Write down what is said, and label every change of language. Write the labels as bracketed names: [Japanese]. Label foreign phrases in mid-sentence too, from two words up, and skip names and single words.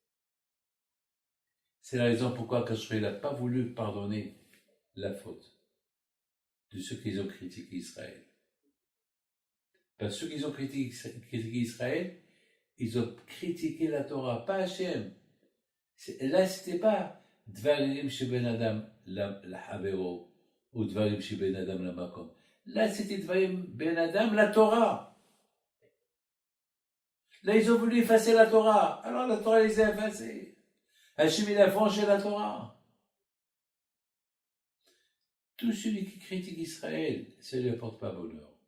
[French] C'est la raison pourquoi Kashre n'a pas voulu pardonner la faute de ceux qui ont critiqué Israël. Parce que ceux qui ont critiqué Israël, ils ont critiqué la Torah, pas Hachem. Là, c'était pas [Hebrew] דברים שבין אדם לחברו ou דברים שבין אדם למקום. [French] Là, c'était [Hebrew] דברים בין אדם לתורה. [French] Là, ils ont voulu effacer la Torah. Alors la Torah les a effacés. Hachem, il a vengé la Torah. Tout celui qui critique Israël, ça ne lui apporte pas bonheur.